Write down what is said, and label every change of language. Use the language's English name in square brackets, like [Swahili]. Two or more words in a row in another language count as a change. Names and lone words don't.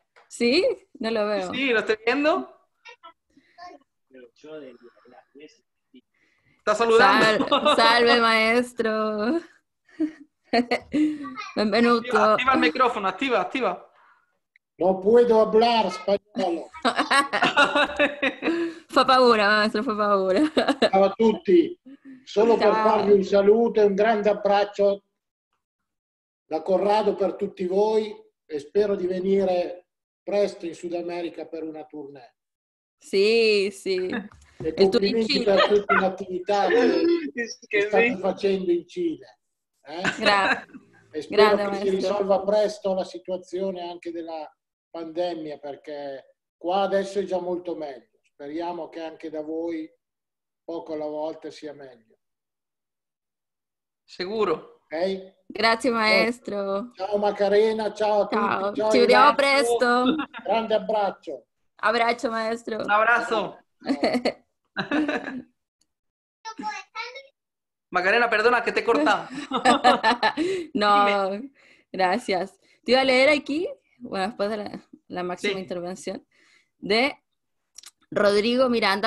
[Spanish] ¿Sí? No lo Sí, veo. sí, lo estoy viendo. Está saludando. [Italian] Salve, maestro. [Spanish] Activa, [Italian] Benvenuto. [Spanish] activa el micrófono, activa, activa. No puedo hablar spagnolo. [Italian] Fa paura, maestro, fa paura. Ciao a tutti, solo per farvi Ciao. un saluto e un grande abbraccio da Corrado per tutti voi e spero di venire presto in Sud America per una tournée. [Spanish] Sí, sí. [Italian] E [Spanish] El tour in [Italian] complimenti [Spanish] Chile. [Italian] per tutta l'attività che state facendo in Cile. Gra- E spero [Spanish] grande, [Italian] che si [Spanish] maestro. [Italian] risolva presto la situazione anche della pandemia, perché qua adesso è già molto meglio. Speriamo che anche da voi poco alla volta sia meglio. [Spanish] Seguro. [Italian] Ok? Grazie, maestro. Ciao Macarena, ciao a tutti, Ciao. ciao Ci vediamo Ignazio, presto. grande abbraccio. Abbraccio, [Spanish] Un maestro. abrazo. [Italian] Ciao. [Spanish] Macarena, perdona que te he cortado. Dime. No, gracias. Te iba a leer aquí, bueno, después de la máxima Sí. intervención, de Rodrigo Miranda.